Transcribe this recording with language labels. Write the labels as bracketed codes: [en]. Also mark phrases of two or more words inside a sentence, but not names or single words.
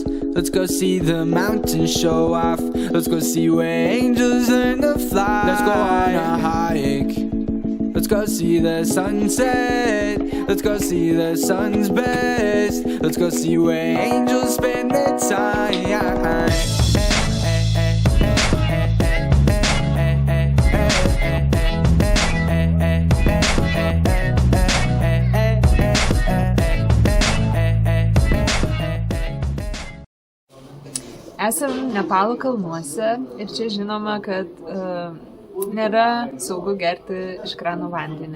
[en] Let's go see the mountains show off. Let's go see where angels learn to fly. Let's go on a hike. Let's go see the sunset. Let's go see the sun's best. Let's go see where angels spend their time. [lt] Esam Nepalo kalnuose ir čia žinoma, kad nėra saugu gerti iš krano vandenį.